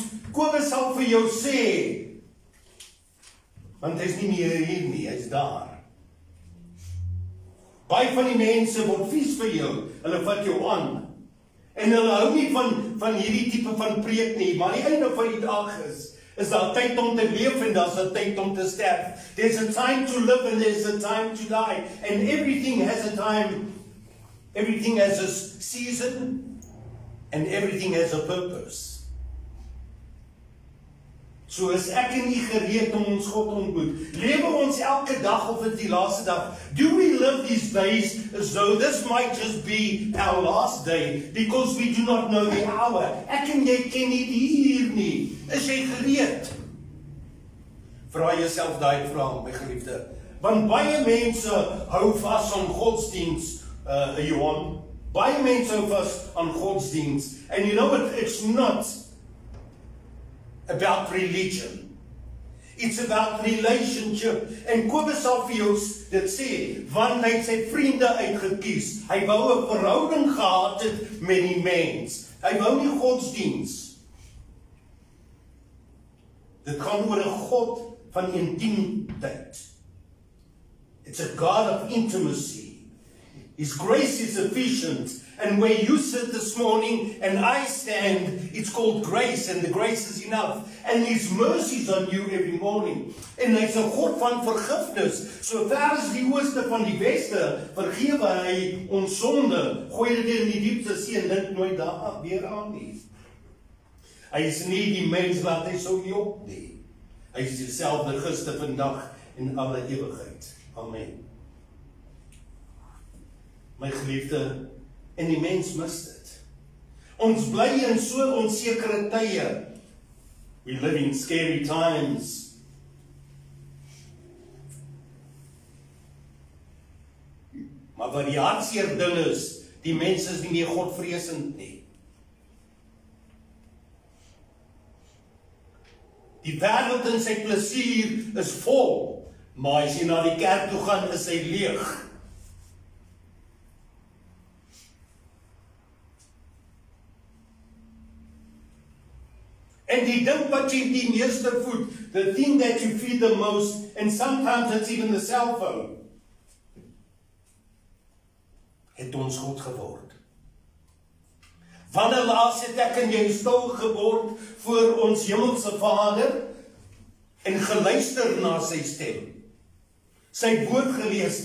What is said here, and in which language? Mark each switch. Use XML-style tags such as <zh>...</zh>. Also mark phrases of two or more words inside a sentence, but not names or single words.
<af>Kobus sal vir jou sê, want hy's nie meer hier nie, hy's daar. Baie van die mense word vies vir jou, hulle vat jou aan. En hulle hou nie van hierdie tipe van preek nie, maar die einde van die dag is daar tyd om te leef en daar's 'n tyd om te sterf.</af> <en>There's a time to live and there's a time to die. And everything has a time. Everything has a season and everything has a purpose.</en> <af>So is ek nie gereed om ons God ontmoet. Lewe ons elke dag of dit die laaste dag?</af> <en>Do we live these days as though this might just be our last day because we do not know the hour?</en> <af>Ek en jy ken nie die uur nie. Is jy gereed? Vra jouself daai vraag, my geliefde. Want baie mense hou vas aan godsdiens, Johan. Baie mense hou vas aan godsdiens.</af> <en>And you know what? It's not about religion. It's about relationship.</en> <af>En Kobus sal vir jou dit sê, want hy het sy vriende uitgekies. Hy wou 'n verhouding gehad het met die mens. Hy wou nie godsdiens. Dit gaan oor 'n God van intimiteit.</af> <en>It's a God of intimacy. His grace is sufficient. And where you sit this morning and I stand, it's called grace, and the grace is enough. And His mercies on you every morning.</en> <af>En hy's 'n God van vergifnis. So ver as die ooste van die weste, vergewe hy ons sonde, gooi dit in die diepste see en dink nooit daar weer aan nie. Hy is nie die mens wat hy sou jok nie. Hy is dieselfde gister, vandag en alle ewigheid. Amen. My geliefde, en die mens mis dit. Ons bly in so onsekere tye.</af> <en>We live in scary times.</en> <af>Maar wat die hartseer ding is, die mens is nie meer godvreesend nie. Die wêreld in sy plesier is vol, maar as jy na die kerk toe gaan, is hy leeg. En die ding wat jy die meeste voed,</af> <en>the thing that you feed the most, and sometimes it's even the cell phone,</en> <af>het ons God geword. Wanneer laas het ek en jy stil geword voor ons hemelse Vader en geluister na sy stem? Sy woord gelees.</af>